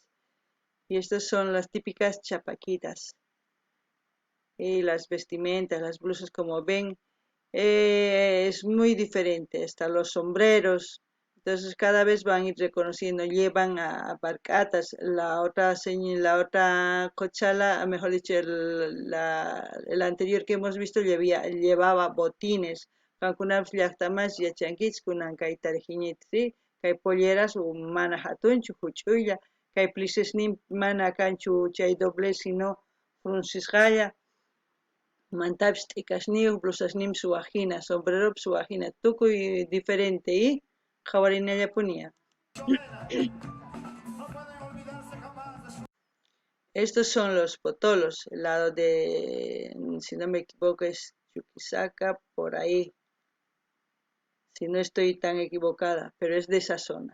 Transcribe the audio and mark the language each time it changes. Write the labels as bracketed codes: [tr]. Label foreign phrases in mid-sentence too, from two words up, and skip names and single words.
[es] Y estas son las típicas chapaquitas. Y las vestimentas, las blusas, como ven, Es muy diferente, hasta los sombreros. Entonces cada vez van a ir reconociendo, llevan a barcatas. La otra cochala, mejor dicho, el anterior que hemos visto llevaba botines. [qu] Kankuna llaqtamas yachankichik kunan kay tarjiñitri, kay polleras mana hatunchu huch'uylla, kay plisesnin mana kanchu chay [es] doblez sino [qu] fruncisqalla. Mantapish t'ikashniyuq blusasniman suwaqhina, sombreropi suwaqhina, tukuy diferente y qhawarinallapuña. [es] Estos son los potolos, el lado de, si no me equivoco, es Chuquisaca, por ahí, si no estoy tan equivocada, pero es de esa zona.